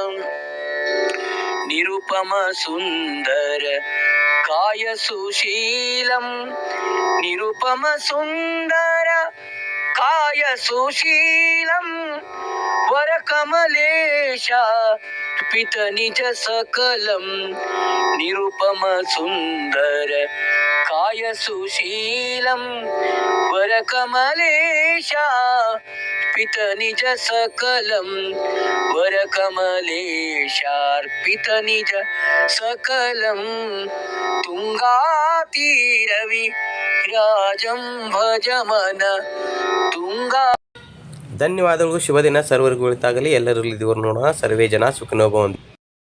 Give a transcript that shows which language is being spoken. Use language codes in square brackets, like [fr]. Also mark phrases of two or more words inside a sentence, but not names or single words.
[sa] ನಿರುಪಮ ಸುಂದರ ಕಾಯ ಸುಶೀಲಂ ನಿರುಪಮ ಸುಂದರ ಕಾಯ ಸುಶೀಲಂ ವರಕಮಲೇಶ ಪಿತ ನಿಜ ಸಕಲಂ ನಿರುಪಮ ಸುಂದರ ಕಾಯ ಸುಶೀಲಂ ವರಕಮಲೇಶ ಪಿತ ನಿಜ ಸಕಲಂ ವರಕಮಲೇಶಾರ್ಪಿತ ನಿಜ ಸಕಲಂ ತುಂಗಾ ತೀರವಿ ರಾಜಂ ಭಜಮನ ತುಂಗಾ. [kn] ಧನ್ಯವಾದಗಳು. ಶುಭ ದಿನ. ಸರ್ವರಿಗೂ ಒಳಿತಾಗಲಿ. ಎಲ್ಲರಲ್ಲಿ ದೇವರು ನೋಡೋಣ. [sa] ಸರ್ವೇ ಜನ ಸುಖಿನೋ ಭವಂತು.